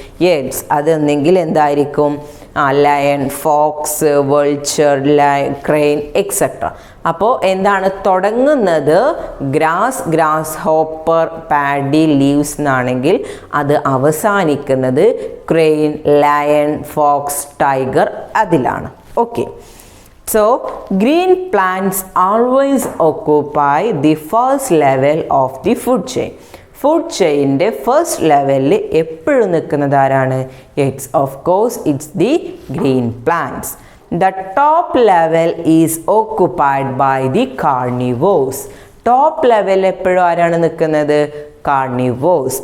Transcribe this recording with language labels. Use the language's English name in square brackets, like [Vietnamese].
[Malayalam] Yes, അതൊന്നെങ്കിൽ എന്തായിരിക്കും? Lion, Fox, vulture, crane etcetera. അപ്പോൾ എന്താണ് തുടങ്ങുന്നത്? ഗ്രാസ് ഹോപ്പർ, പാഡി, ലീവ്സ് എന്നാണെങ്കിൽ അത് അവസാനിക്കുന്നത് ക്രെയിൻ, ലയൺ, ഫോക്സ്, ടൈഗർ അതിലാണ്. Okay. [English] So, green plants always occupy the first level of the food chain. [Malayalam] Food ചെയിൻ്റെ first ലെവലിൽ എപ്പോഴും നിൽക്കുന്നത് ആരാണ്? [English] It's of course it's the green plants. The top level is occupied by the carnivores. [Malayalam] Top ലെവലിൽ എപ്പോഴും ആരാണ് നിൽക്കുന്നത്? Carnivores.